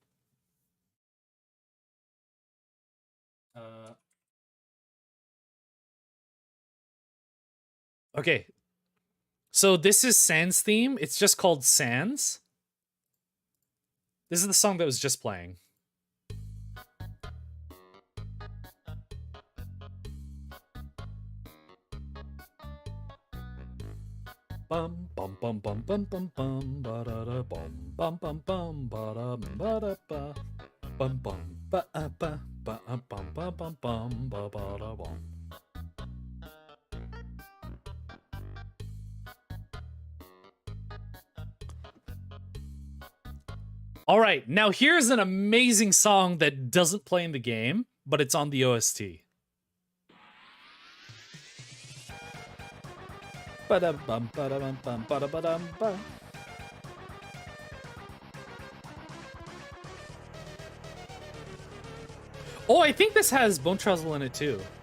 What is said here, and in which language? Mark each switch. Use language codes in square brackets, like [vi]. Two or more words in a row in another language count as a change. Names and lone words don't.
[en] Okay, so this is Sans theme. It's just called Sans. This is the song that was just playing. Bum bum bum bum bum bum bum ba da da bum bum bum bum ba da ba da ba bum bum ba ba ba bum bum bum bum ba ba da bum. All right, now here's an amazing song that doesn't play in the game, but it's on the OST. Oh, I think this has Bone Trazzle in it too.